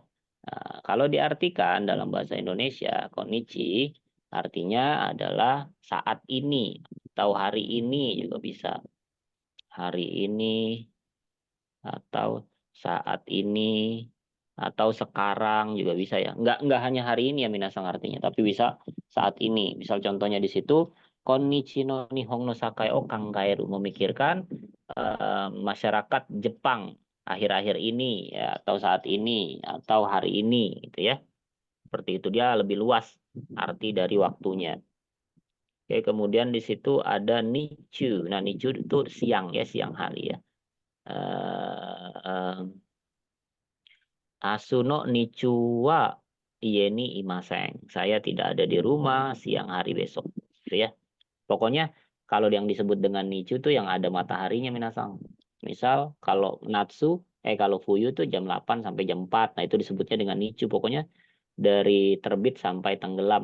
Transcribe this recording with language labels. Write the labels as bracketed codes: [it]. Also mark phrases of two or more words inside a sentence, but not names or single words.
[id] Nah, kalau diartikan dalam bahasa Indonesia, konnichi artinya adalah saat ini atau hari ini juga bisa. Hari ini atau saat ini atau sekarang juga bisa ya. Enggak hanya hari ini ya minasang artinya, tapi bisa saat ini. Misal contohnya di situ [ja] 今日の日本の社会を考える, [id] memikirkan masyarakat Jepang akhir-akhir ini ya, atau saat ini atau hari ini gitu ya. Seperti itu, dia lebih luas arti dari waktunya. Oke, kemudian di situ ada nichu. Nah, nichu itu siang ya, siang hari ya. [ja] えっ、明日の日中は家にいません. [id] Saya tidak ada di rumah siang hari besok. Gitu ya. Pokoknya kalau yang disebut dengan nichu tuh yang ada mataharinya minasang. Misal kalau natsu, kalau fuyu tuh jam 8 sampai jam 4. Nah itu disebutnya dengan nichu. Pokoknya dari terbit sampai tenggelam.